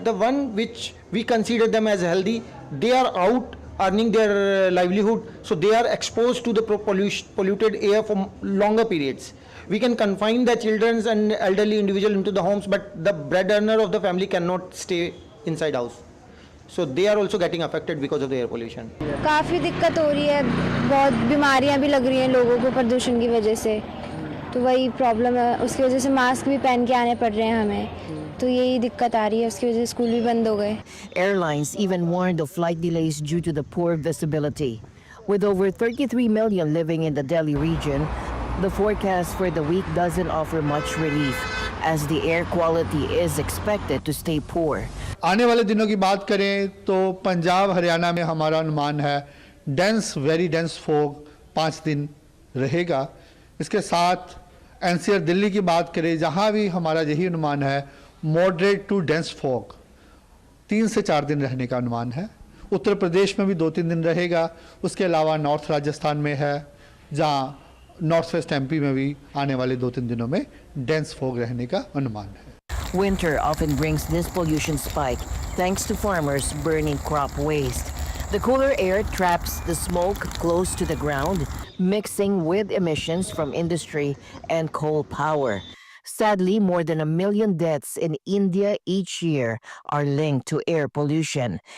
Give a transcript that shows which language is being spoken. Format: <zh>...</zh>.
<en>The one which we consider them as healthy, they are out earning their livelihood, so they are exposed to the polluted air for longer periods. We can confine the children and elderly individuals into the homes, but the bread earner of the family cannot stay inside house. So they are also getting affected because of the air pollution.</en> <hi>काफ़ी दिक्कत हो रही है, बहुत बीमारियां भी लग रही हैं लोगों को प्रदूषण की वजह से, तो वही प्रॉब्लम है, उसकी वजह से मास्क भी पहन के आने पड़ रहे हैं हमें, तो यही दिक्कत आ रही है, उसकी वजह से स्कूल भी बंद हो गए.</hi> <en>Airlines even warned of flight delays due to the poor visibility. With over 33 million living in the Delhi region, the forecast for the week doesn't offer much relief, as the air quality is expected to stay poor.</en> <hi>आने वाले दिनों की बात करें तो पंजाब हरियाणा में हमारा अनुमान है</hi> <en>very dense fog</en> <hi>5 दिन रहेगा. इसके साथ एनसीआर दिल्ली की बात करें, जहां भी हमारा यही अनुमान है</hi> <en>moderate to dense fog</en> <hi>3 से 4 दिन रहने का अनुमान है. उत्तर प्रदेश में भी 2-3 दिन रहेगा. उसके अलावा नॉर्थ राजस्थान में है, जहां नॉर्थ वेस्ट एमपी में भी आने वाले 2-3 दिनों में डेंस फॉग रहने का अनुमान है.</hi> <en>Winter often brings this pollution spike thanks to farmers burning crop waste. The cooler air traps the smoke close to the ground, mixing with emissions from industry and coal power. Sadly, more than 1 million deaths in India each year are linked to air pollution.</en>